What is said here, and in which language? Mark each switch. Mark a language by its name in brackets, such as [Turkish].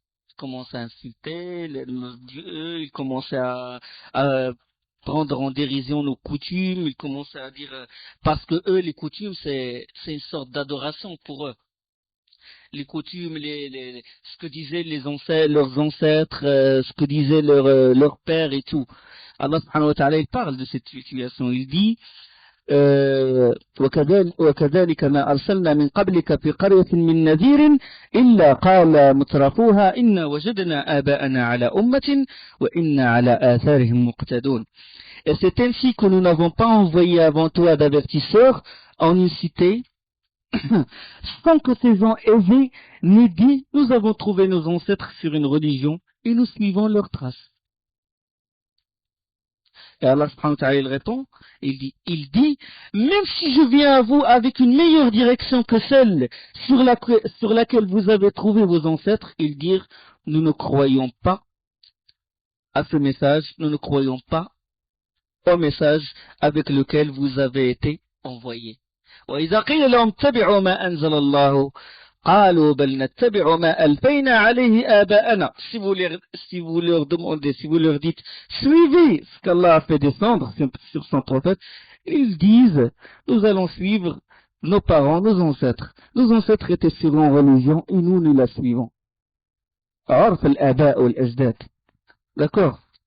[French] Il commence à insulter nos dieux, il commence à prendre en dérision nos coutumes, il commence à dire parce que eux, les coutumes, c'est une sorte d'adoration pour eux. Les coutumes, ce que disaient leurs ancêtres, ce que disaient leurs pères et tout. Allah subhanahu wa ta'ala, il parle de cette situation. Il dit [Arabic] وكذلك ما أرسلنا من قبلك في قرية من نذير إلا قال مترفوها إنا وجدنا آباءنا على أمة وإنا على آثارهم مقتدون. [French] Et c'est ainsi que nous n'avons pas envoyé avant toi d'avertisseurs en une cité sans que ces gens aisés n'aient dit nous avons trouvé nos ancêtres sur une religion et nous suivons leurs traces. Et Allah subhanahu wa ta'ala il répond, il dit, même si je viens à vous avec une meilleure direction que celle sur laquelle vous avez trouvé vos ancêtres, ils dirent, nous ne croyons pas à ce message, nous ne croyons pas au message avec lequel vous avez été envoyés. [Arabic] وإذا قيل لهم اتبعوا ما أنزل الله قالوا بل نتبع ما ألفينا عليه آباءنا. [French] Si vous leur demandez, si vous leur dites suivez ce qu'Allah a fait descendre sur son prophète, ils disent nous allons suivre nos parents, nos ancêtres. Nos ancêtres étaient sur une religion et nous la suivons. [Arabic] عرف الآباء والأجداد. [French] D'accord?